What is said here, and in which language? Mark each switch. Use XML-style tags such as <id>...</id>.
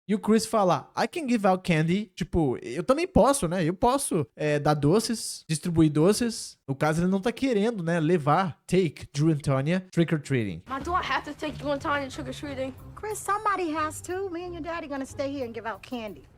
<pt>E o Chris fala,</pt> <en>I can give out candy.</en> <pt>Tipo, eu também posso, né? Eu posso dar doces, distribuir doces. No caso, ele não tá querendo, né?</pt> <en>Levar, take, Drew and Tanya, trick-or-treating. Ma, do I have to take you and Tanya trick-or-treating? Chris, somebody has to. Me and your daddy gonna stay here and give out candy.</en>